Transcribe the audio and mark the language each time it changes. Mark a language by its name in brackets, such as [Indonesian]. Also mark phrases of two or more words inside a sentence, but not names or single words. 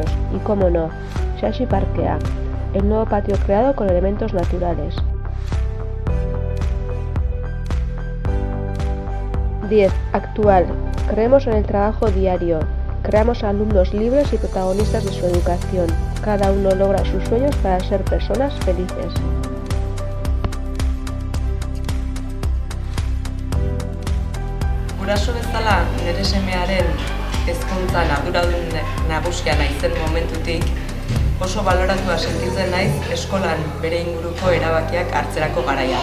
[Spanish] Y cómo no, Xaxi Parkea, el nuevo patio creado con elementos naturales. 10. Actual. Creemos en el trabajo diario. Creamos alumnos libres y protagonistas de su educación. Cada uno logra sus sueños para ser personas felices. [Basque] Guraso bezala, nire semearen hezkuntzan arduradun nagusia naizen momentutik oso baloratua sentitzen naiz eskolan bere inguruko erabakiak hartzerako garaian.